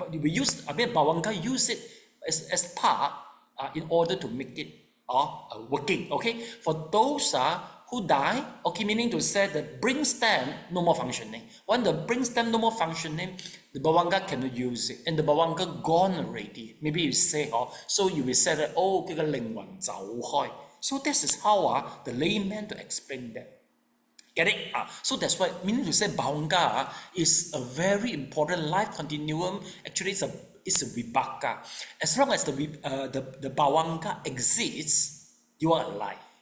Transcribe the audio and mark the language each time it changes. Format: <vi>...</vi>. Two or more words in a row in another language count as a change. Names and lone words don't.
<en>But we use, Bhavanga use it as part in order to make it working. Okay, for those who die, okay, meaning to say the brain stem no more functioning. When the brain stem no more functioning, the Bhavanga cannot use it, and the Bhavanga gone already. Maybe you say, so you will say that,</en> <yue>佢嘅靈魂走開.</yue> <en>So this is how the layman to explain that. Get it? So that's why, meaning to say Bhavanga is a very important life continuum. Actually, it's a vibhaka. As long as the Bhavanga exists, you are alive.</en>